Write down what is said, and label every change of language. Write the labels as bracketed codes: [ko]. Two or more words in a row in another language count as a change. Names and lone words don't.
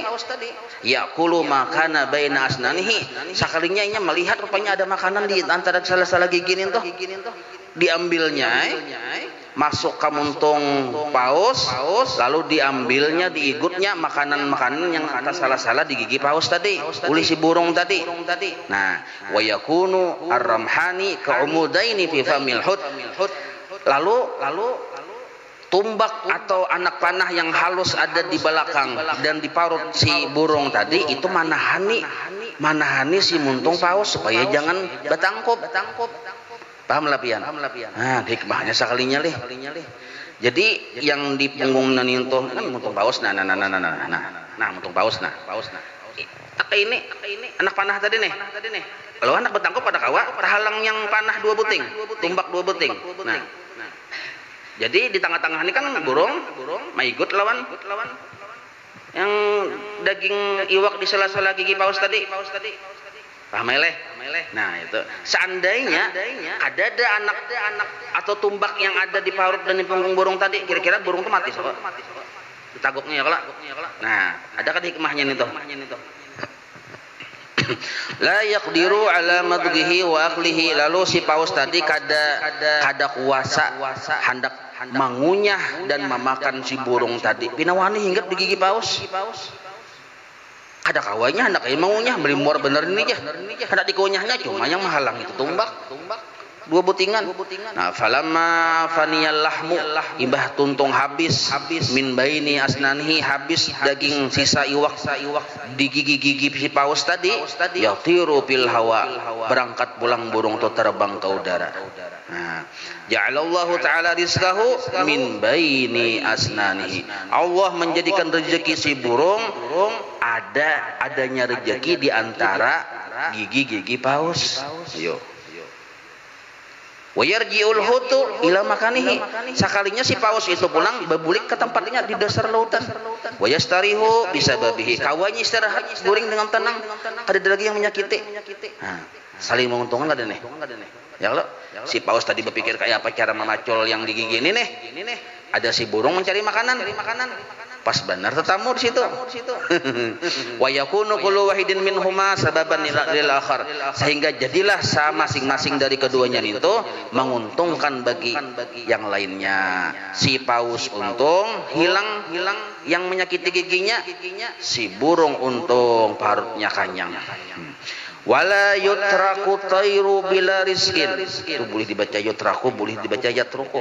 [ar] Yaqulu makana baina asnanihi, [bjn] sekalinya nya melihat rupanya ada makanan di antara salah-salah gigi ini tuh. Diambilnya masuk ke muntung paus, lalu diambilnya diigutnya makanan-makanan yang atas salah-salah di gigi paus tadi, oleh si burung tadi. Nah, [ar] wa yakunu ar-ramhani ka'umudaini fi famil hud. [bjn] Lalu tumbak atau anak panah yang halus ada di belakang dan diparut si burung tadi itu manahani si muntung paus supaya jangan betangkop. Paham lah pian? Nah, hikmahnya sekalinya leh. Jadi yang di punggung naninto kan muntung paus nah muntung paus nah. Ini anak panah tadi nih. Kalau anak betangkop pada kawa tahalang yang panah 2 buting, tumbak 2 buting. Nah. Jadi di tengah-tengah ini kan burung maigut lawan yang daging iwak di sela-sela gigi paus tadi. Paham meleh? Nah itu. Seandainya ada anak atau tumbak yang ada di parut dan di punggung burung tadi, kira-kira burung itu mati sobat. Ditaguknya ya kalau. Nah, ada kan hikmahnya nih tuh. [ar] La yaqdiru ala madghihi wa aklihi, [bjn] lalu si paus tadi kada kuasa hendak mengunyah dan memakan si burung tadi. Pinawani hinggap di gigi paus. Ada kawanya hendak mengunyah, berimor bener ini aja. Hendak dikunyahnya cuma yang menghalang itu tumbak. 2 butingan. Nah, [ar] falamma faniyal lahmu, [bjn] ibah tuntung habis [ar] min baini asnanihi, [bjn] habis daging sisa iwak di gigi-gigi si paus tadi, [ar] yatiru fil hawa, [bjn] berangkat pulang burung itu terbang ke udara. [ar] Nah, ja'alallahu ta'ala rizqahu min baini asnanihi. [bjn] Allah menjadikan rezeki si burung adanya rezeki di antara gigi-gigi paus. [ar] Yo. Wayarji'ul hutu ila makanihi, [bjn] sekalinya si paus itu pulang berbulik ke tempatnya di dasar lautan. [ar] Wayastarihu bisababihi, [bjn] kawanya istirahat guring dengan tenang, ada lagi yang menyakiti. Nah, saling menguntungkan ada nih. Ya kalau si paus tadi berpikir kayak apa cara memacul yang di gigi ini nih. Ada si burung mencari makanan. Pas benar tetamu di situ. [ar] Wa yakunu kullu wahidin minhuma sababan lil akhar, [bjn] sehingga jadilah masing-masing dari keduanya itu menguntungkan bagi yang lainnya. Si paus untung hilang yang menyakiti giginya, si burung untung parutnya kanyang. [ar] Wala yutraku tayru bila rizkin, [bjn] itu boleh dibaca yutraku, boleh dibaca yatruku.